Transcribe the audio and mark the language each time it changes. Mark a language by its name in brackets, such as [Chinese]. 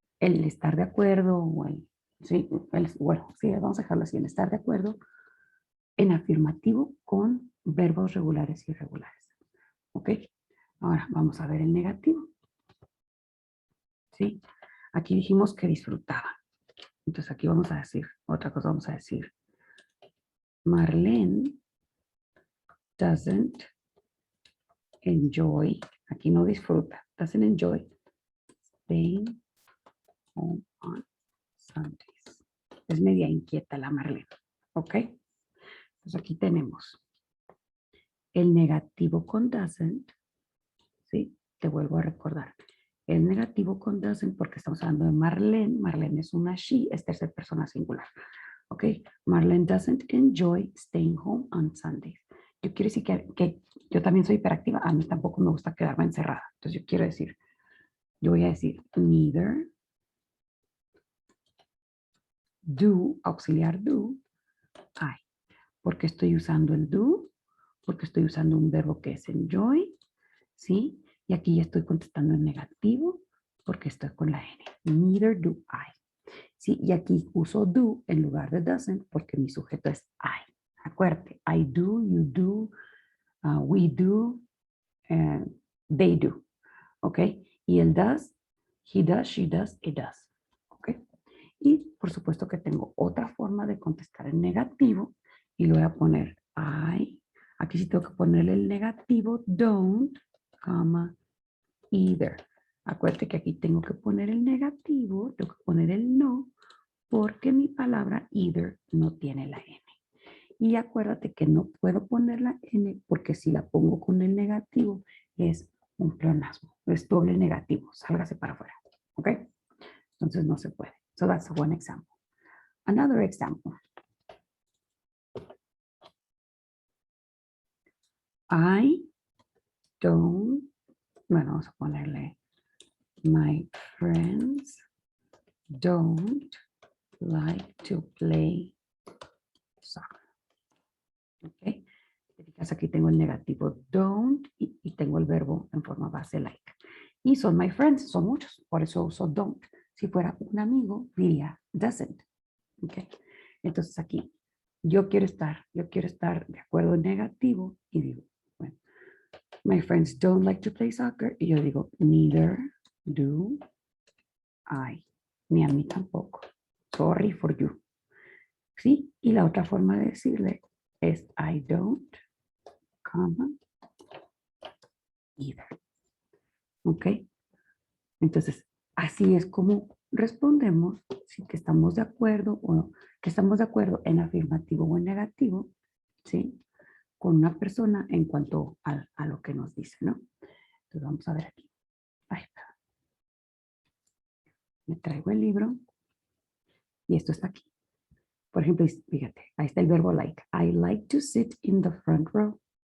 [Spanish] El estar de acuerdo, o sí, bueno, sí, vamos a dejarlo así, el estar de acuerdo en afirmativo con verbos regulares y irregulares. ¿Ok? Ahora vamos a ver el negativo. ¿Sí? Aquí dijimos que disfrutaba. Entonces aquí vamos a decir, otra cosa vamos a decir. [English] Marlene doesn't enjoy, [Spanish] aquí no disfruta, [English] doesn't enjoy staying home on Sundays. [Spanish] Es media inquieta la Marlene, ¿ok? Entonces aquí tenemos el negativo con doesn't, ¿sí? Te vuelvo a recordar. El negativo con doesn't porque estamos hablando de Marlene. Marlene es una she, es tercera persona singular. ¿Ok? [English] Marlene doesn't enjoy staying home on Sundays. [Spanish] Yo quiero decir que yo también soy hiperactiva. A mí tampoco me gusta quedarme encerrada. Entonces yo quiero decir, yo voy a decir neither do, auxiliar do, I. Porque estoy usando el do, porque estoy usando un verbo que es enjoy, ¿sí? Y aquí ya estoy contestando en negativo porque estoy con la N. [English] Neither do I. [Spanish] ¿Sí? Y aquí uso do en lugar de doesn't porque mi sujeto es I. Acuérdate, [English] I do, you do, we do, they do. [Spanish] ¿Ok? Y el does, [English] he does, she does, it does. [Spanish] ¿Ok? Y por supuesto que tengo otra forma de contestar en negativo y lo voy a poner I. Aquí sí tengo que ponerle el negativo [English] don't, comma, either. [Spanish] Acuérdate que aquí tengo que poner el negativo, tengo que poner el no, porque mi palabra either no tiene la N. Y acuérdate que no puedo poner la N porque si la pongo con el negativo es un pleonasmo, es doble negativo, sálgase para afuera. [English] ¿Ok? [Spanish] Entonces no se puede. [English] So that's one example. Another example. I don't, [Spanish] bueno, vamos a ponerle [English] my friends don't like to play soccer. [Spanish] ¿Ok? Aquí tengo el negativo don't y tengo el verbo en forma base like. Y son [English] my friends, [Spanish] son muchos, por eso uso don't. Si fuera un amigo, diría doesn't. ¿Ok? Entonces aquí, yo quiero estar de acuerdo en negativo y digo, bueno, [English] my friends don't like to play soccer. [Spanish] Y yo digo, [English] neither do I. [Spanish] ni a mí tampoco. [English] Sorry for you. [Spanish] ¿Sí? Y la otra forma de decirle es [English] I don't, comma, either. [Spanish] ¿Ok? Entonces, así es como respondemos si que estamos de acuerdo o no, que estamos de acuerdo en afirmativo o en negativo, ¿sí? Con una persona en cuanto a lo que nos dice, ¿no? Entonces vamos a ver aquí. Ay, me traigo el libro y esto está aquí. Por ejemplo, fíjate, ahí está el verbo like. [English] I like to sit in the front row.